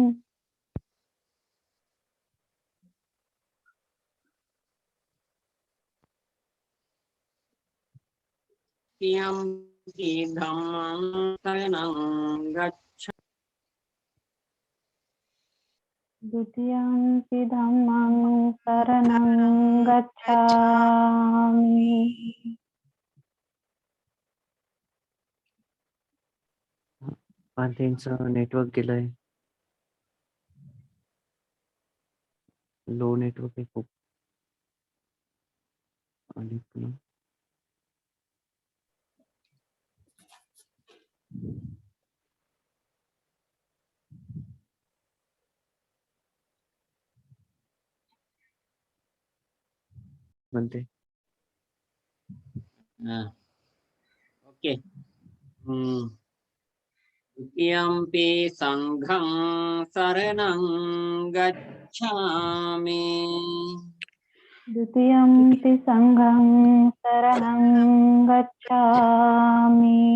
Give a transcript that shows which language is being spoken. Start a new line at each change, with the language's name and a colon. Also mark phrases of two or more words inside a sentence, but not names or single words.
Pali: तृतीयंपि धम्मं शरणं गच्छामि द्वितीयंपि धम्मं शरणं गच्छामि गच्छामि
Marathi: त्यांचं नेटवर्क गेलंय
English: low network
Marathi: आहे खूप आणि पुन्हा म्हणते
Pali: ओके द्वितीयंपि संघं शरणं गच्छामि द्वितीयंपि संघं शरणं गच्छामि